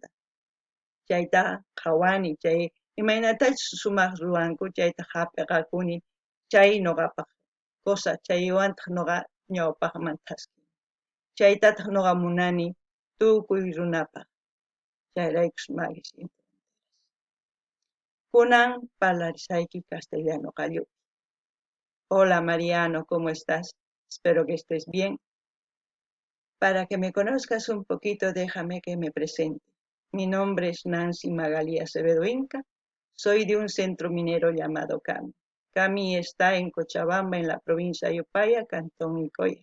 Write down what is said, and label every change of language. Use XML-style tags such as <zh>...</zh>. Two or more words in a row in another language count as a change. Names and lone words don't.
<qu>Chayta qhawani, chay imaynatachus sumaq ruwanku chayta hap'iqakuni, chay noqapaq kusa chaywantaq noqa ñawpaqman thaskini. Chaytataq noqa munani tukuy runapaq. Chayraykus Maggie Sin Fronteras. Kunan parlarisayki castellano qallupi.</qu> <es>Hola Mariano, ¿cómo estás? Espero que estés bien. Para que me conozcas un poquito, déjame que me presente. Mi nombre es Nancy Magali Acevedo Inca. Soy de un centro minero llamado Cami. Cami está en Cochabamba, en la provincia de Upaya, cantón Icoya.</es>